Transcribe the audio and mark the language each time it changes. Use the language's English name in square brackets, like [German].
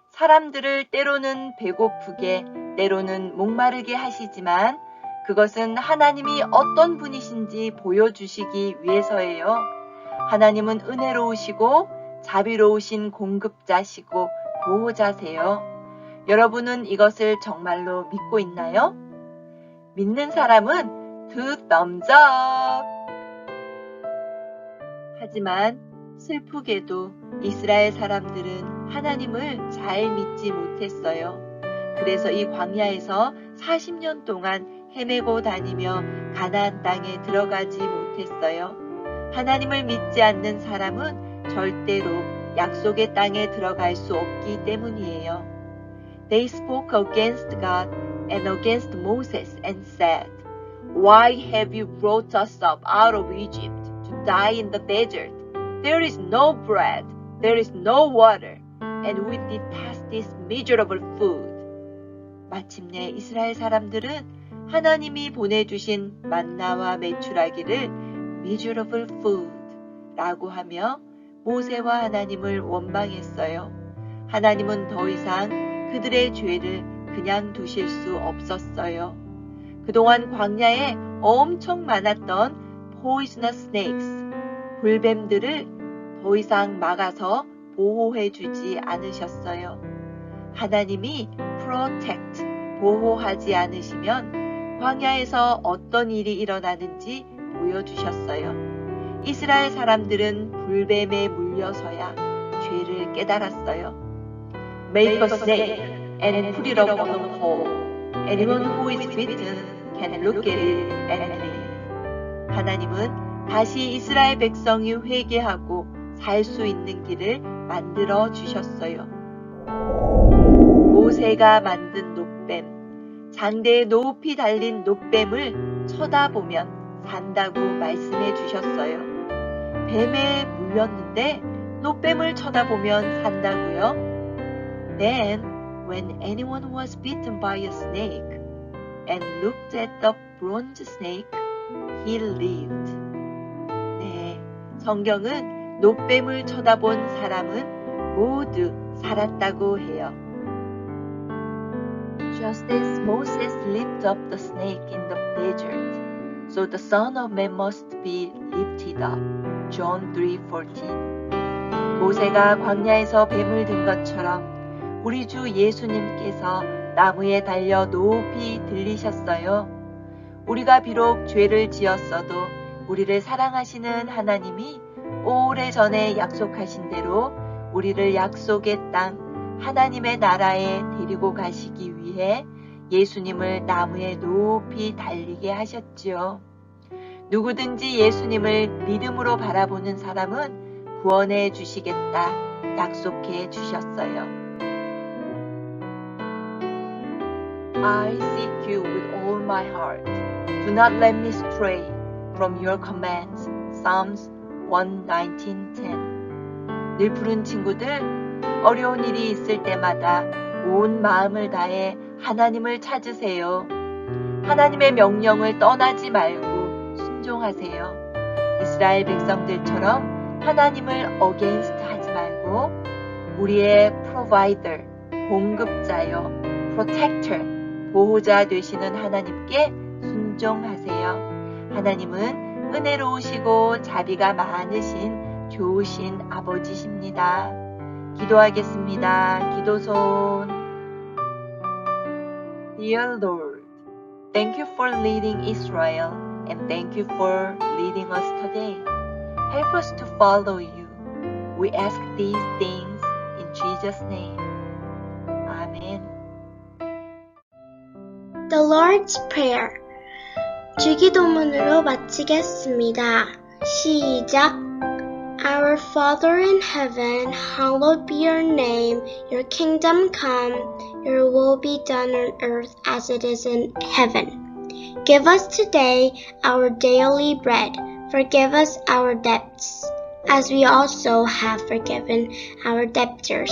[Korean] 사람들을 때로는 배고프게, 때로는 목마르게 하시지만 그것은 하나님이 어떤 분이신지 보여주시기 위해서예요. 하나님은 은혜로우시고 자비로우신 공급자시고 보호자세요. 여러분은 이것을 정말로 믿고 있나요? 믿는 사람은 [English] two thumbs up! [Korean] 하지만 슬프게도 이스라엘 사람들은 하나님을 잘 믿지 못했어요. 그래서 이 광야에서 40년 동안 헤매고 다니며 가나안 땅에 들어가지 못했어요. 하나님을 믿지 않는 사람은 절대로 약속의 땅에 들어갈 수 없기 때문이에요. [English] They spoke against God and against Moses and said, Why have you brought us up out of Egypt to die in the desert? There is no bread, there is no water, and we detest this miserable food. [Korean] 마침내 이스라엘 사람들은 하나님이 보내주신 만나와 메추라기를 [English] miserable food [Korean] 라고 하며 모세와 하나님을 원망했어요. 하나님은 더 이상 그들의 죄를 그냥 두실 수 없었어요. 그동안 광야에 엄청 많았던 [English] poisonous snakes, [Korean] 불뱀들을 더 이상 막아서 보호해주지 않으셨어요. 하나님이 protect, 보호하지 않으시면 광야에서 어떤 일이 일어나는지 보여주셨어요. 이스라엘 사람들은 불뱀에 물려서야 죄를 깨달았어요. [English] Make a snake and put it up on a pole. Anyone who is bitten can look at it and live. [Korean] 하나님은 다시 이스라엘 백성이 회개하고 살 수 있는 길을 만들어 주셨어요. 모세가 만든 놋뱀, 장대에 높이 달린 놋뱀을 쳐다보면 산다고 말씀해 주셨어요. 뱀에 물렸는데 놋뱀을 쳐다보면 산다고요? [English] Then, when anyone was bitten by a snake and looked at the bronze snake, he lived. [Korean] 네, 성경은 놋뱀을 쳐다본 사람은 모두 살았다고 해요. [English] Just as Moses lifted up the snake in the desert, so the Son of Man must be lifted up. John 3:14. [Korean] 모세가 광야에서 뱀을 든 것처럼 우리 주 예수님께서 나무에 달려 높이 들리셨어요. 우리가 비록 죄를 지었어도 우리를 사랑하시는 하나님이 오래전에 약속하신 대로 우리를 약속의 땅 하나님의 나라에 데리고 가시기 위해 예수님을 나무에 높이 달리게 하셨지요. 누구든지 예수님을 믿음으로 바라보는 사람은 구원해 주시겠다 약속해 주셨어요. [English] I seek you with all my heart. Do not let me stray from your commands. Psalms 119:10. [Korean] 늘 푸른 친구들, 어려운 일이 있을 때마다 온 마음을 다해 하나님을 찾으세요. 하나님의 명령을 떠나지 말고 순종하세요. 이스라엘 백성들처럼 하나님을 against 하지 말고 우리의 provider, 공급자요, protector, 보호자 되시는 하나님께 순종하세요. 하나님은 은혜로우시고 자비가 많으신 좋으신 아버지십니다. 기도하겠습니다. 기도손. [English] Dear Lord, thank you for leading Israel and thank you for leading us today. Help us to follow you. We ask these things in Jesus' name. Amen. The Lord's Prayer. [Korean] 주기도문으로 마치겠습니다. 시작. [English] Our Father in heaven, hallowed be your name. Your kingdom come, your will be done on earth as it is in heaven. Give us today our daily bread. Forgive us our debts, as we also have forgiven our debtors.